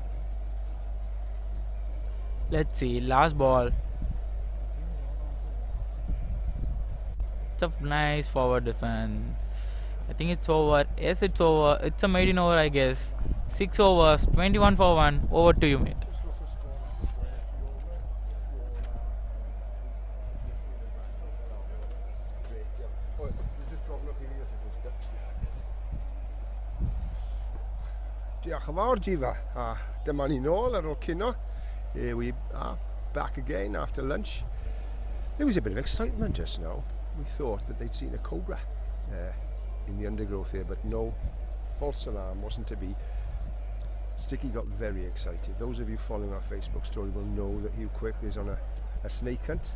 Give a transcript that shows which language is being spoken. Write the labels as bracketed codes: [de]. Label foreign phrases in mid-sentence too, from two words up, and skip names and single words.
[en] Let's see, last ball. It's a nice forward defense. I think it's over. Yes, it's over. It's a maiden over, I guess. 6 overs, 21 for 1. Over to you, mate. [cy] Diolch yn fawr, Jifa. A dyma ni nôl ar ôl cino. [en] Here we are back again after lunch. There was a bit of excitement just now. We thought that they'd seen a cobra in the undergrowth here, but no, false alarm wasn't to be. Sticky got very excited. Those of you following our Facebook story will know that Hugh Quick is on a snake hunt.